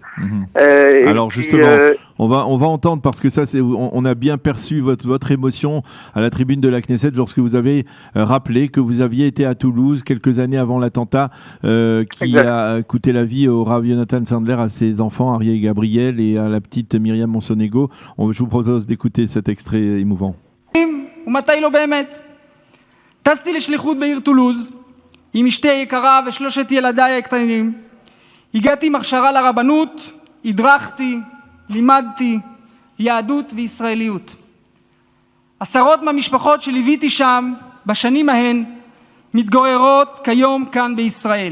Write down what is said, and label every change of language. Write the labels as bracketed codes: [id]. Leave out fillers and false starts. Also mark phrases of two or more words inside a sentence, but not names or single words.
[fr] Alors justement, on va entendre, parce que ça, on a bien perçu votre émotion à la tribune de la Knesset lorsque vous avez rappelé que vous aviez été à Toulouse quelques années avant l'attentat qui a coûté la vie au Rav Yonatan Sandler, à ses enfants, Ariel et Gabriel, et à la petite Myriam Monsonego. Je vous propose d'écouter cet extrait émouvant. [he] עם אשתי היקרה ושלושת ילדיי הקטנים. הגעתי עם הכשרה לרבנות, הדרכתי, לימדתי יהדות וישראליות. עשרות מהמשפחות שליוויתי שם בשנים ההן מתגוררות כיום כאן בישראל.